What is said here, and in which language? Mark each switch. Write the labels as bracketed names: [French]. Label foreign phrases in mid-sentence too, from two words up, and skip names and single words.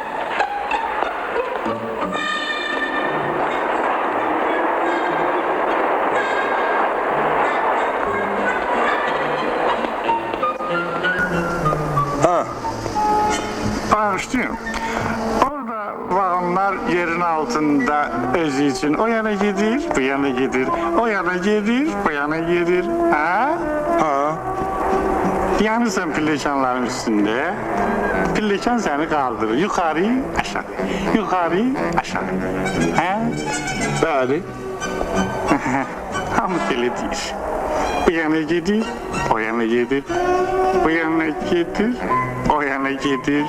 [Azerbaijani] Bağışlayın. Orada vagonlar yerin altında özü için o yana gidir, bu yana gidir, o yana gidir, bu yana gidir. Ha? Ha. [Turkish] Yani sen pillekanların üstünde, pillekan seni kaldırır. Yukarı, aşağı, yukarı, aşağı. Ha? [Azerbaijani] Bəli. [Turkish] Hamı deli değil. [Azerbaijani] Bu yana gidir, o yana gidir, bu yana gidir, o yana gidir.